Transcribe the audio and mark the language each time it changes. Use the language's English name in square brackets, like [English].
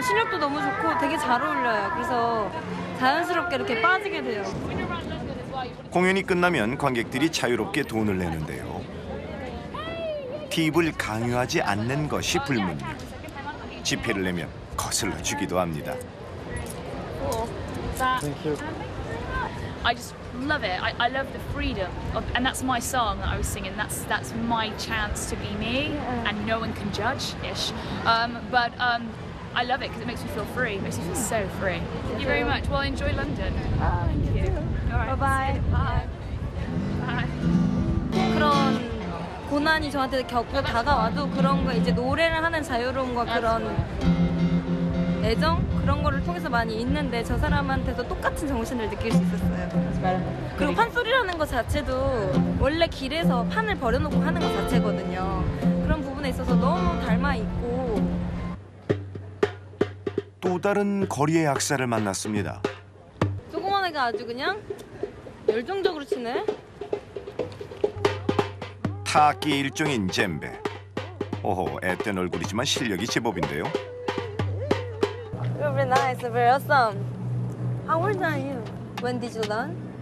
[Korean] 실력도 너무 좋고 되게 잘 어울려요. 그래서 자연스럽게 이렇게 빠지게 돼요. 공연이 끝나면 관객들이 자유롭게 돈을 내는데요. 팁을 강요하지 않는 것이 불문율. 지폐를 내면 거슬러 주기도 합니다. [English] Thank you. I just love it. I love the freedom, and that's my song that I was singing. That's my chance to be me, and no one can judge-ish. But I love it because it makes me feel free. It makes me feel so free. Thank you very much. Well, enjoy London. Thank you. All right. Bye bye. Bye. [Korean] 그런 고난이 저한테 겪고 다가와도 그런 거 이제 노래를 하는 자유로움과 그런 애정 그런 거를 통해서 많이 있는데 저 사람한테도 똑같은 정신을 느낄 수 있었어요. 그리고 판소리라는 것 자체도 원래 길에서 판을 버려놓고 하는 것 자체거든요. 그런 부분에 있어서 너무 닮아 있고. 또 다른 거리의 약사를 만났습니다. 조그만 애가 아주 그냥 열정적으로 치네. 타악기의 일종인 젬베. 오호, 앳된 얼굴이지만 실력이 제법인데요. [English] Very nice, very awesome. How old are you? When did you learn?